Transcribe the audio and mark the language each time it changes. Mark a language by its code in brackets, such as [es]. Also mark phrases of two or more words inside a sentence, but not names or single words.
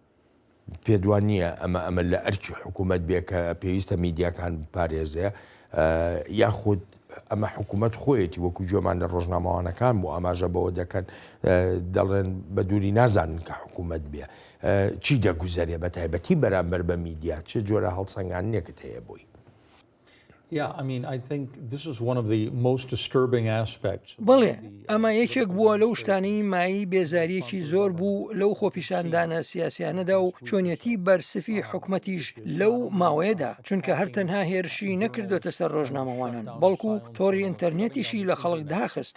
[ckb] پێدوان نییە ئەمە لە ئەرکی حکوومەت بێ کە پێویستە میدیاکان پارێزێ یاخود ئەمە حکوومەت خۆیەتی وەکو جۆمان لە ڕۆژنامەوانەکان بۆ ئاماژە بەوە دەکەن دەڵێن بە دووری نازانن کە حکوومەت بێ. چی دەگوزارێ بە تایبەتی بەرامبەر بە میدیا چه جۆرە هەڵسەنگانێکت هەیە بۆی؟ [en] Yeah, I mean, I think this is one of the most disturbing aspects. [ckb] بەڵێ ئەمە یەکێک بووە لەو شتانەی مایی بێزاریەکی زۆر بوو لەو خۆپیشاندانە سیاسیانەدا و چۆنیەتی بەرسفی حکومەتیش لەو ماوەیەدا چونکە هەر تەنها هێرشی نەکردوتە سەر ڕۆژنامەوانن بەڵکو تۆڕی ئینتەرنێتیشی لە خەڵک داخست.